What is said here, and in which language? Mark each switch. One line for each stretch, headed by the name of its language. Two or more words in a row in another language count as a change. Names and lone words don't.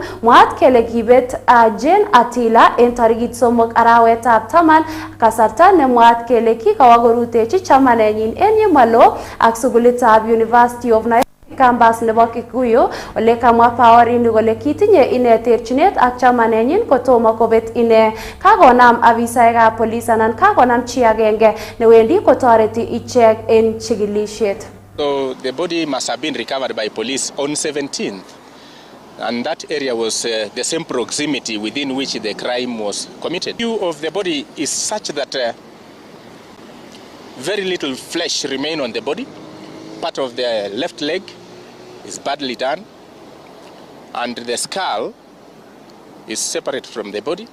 Kipsigis: Mwaat kele kibet Jane Atila en tarikit 3 arawetab 10 kasarta ne mwaat kele kikawa korutechi chamanenyin en yemalo ak sukulitab University of Nairobi campus nebo Kikuyu ole kamwa Powerini kole kitinye ine terchinet ak chamanenyin kotomo kobet ine. Kakonam afisaekab polis anan kakonam chi agenge newendi kotoreti ichek en chikilisiet.
English: So the body must have been recovered by police on 17th. And that area was the same proximity within which the crime was committed. The view of the body is such that very little flesh remains on the body. Part of the left leg is badly done, and the skull is separate from the body.